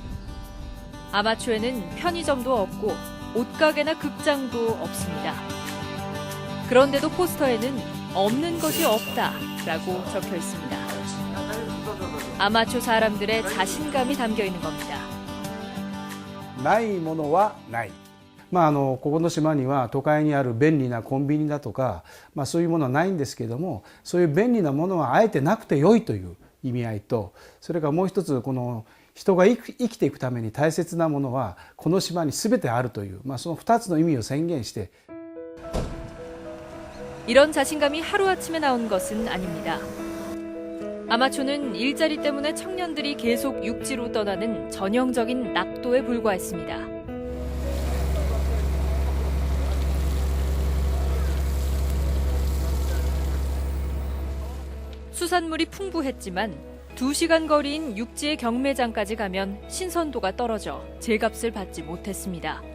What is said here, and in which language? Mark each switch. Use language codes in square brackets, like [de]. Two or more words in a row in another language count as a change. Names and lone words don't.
[ko] 아마초에는 편의점도 없고 옷가게나 극장도 없습니다. 그런데도 포스터에는 없는 것이 없다라고 적혀 있습니다. 아마초 사람들의 자신감이 담겨 있는 겁니다. [ja] ないものはない。ここの島には都会にある便利なコンビニだとか、そういうものはないんですけども、そういう便利なものはあえてなくて良いという意味合いと、それからもう一つこの人が生きていくために大切なものはこの島に全てあるという、その2つの意味を宣言して。 [ko] 이런 자신감이 하루아침에 나온 것은 아닙니다. 아마초는 일자리 때문에 청년들이 계속 육지로 떠나는 전형적인 낙도에 불과했습니다. 수산물이 풍부했지만 2시간 거리인 육지의 경매장까지 가면 신선도가 떨어져 제값을 받지 못했습니다.